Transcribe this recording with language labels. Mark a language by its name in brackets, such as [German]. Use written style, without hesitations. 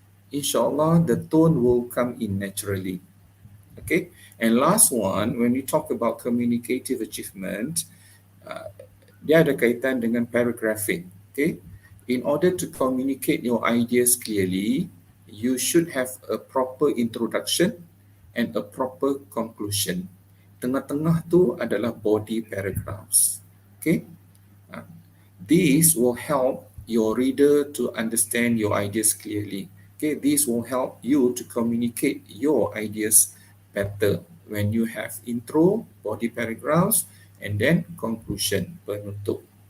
[English] Inshallah, the tone will come in naturally. Okay, and last one, when we talk about communicative achievement, [Malay] dia ada kaitan dengan [English] paragraphing. Okay, in order to communicate your ideas clearly, you should have a proper introduction and a proper conclusion. [Malay] Tengah-tengah tu adalah body paragraphs. [English] Okay, these will help your reader to understand your ideas clearly. Okay, this will help you to communicate your ideas better when you have intro, body paragraphs, and then conclusion, penutup.